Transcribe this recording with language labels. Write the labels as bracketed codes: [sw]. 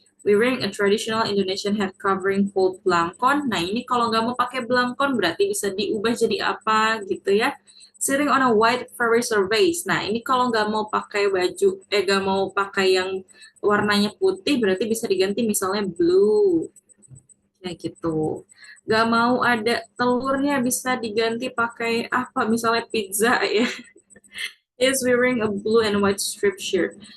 [en] Wearing a traditional Indonesian head covering called blangkon. [id] Nah, ini kalau nggak mau pakai blangkon berarti bisa diubah jadi apa gitu ya. [en] Sitting on a white furry surface. [id] Nah, ini kalau nggak mau pakai baju, nggak mau pakai yang warnanya putih berarti bisa diganti misalnya blue. Kayak gitu. Nggak mau ada telurnya bisa diganti pakai apa, misalnya pizza ya. [en] Is wearing a blue and white strip shirt.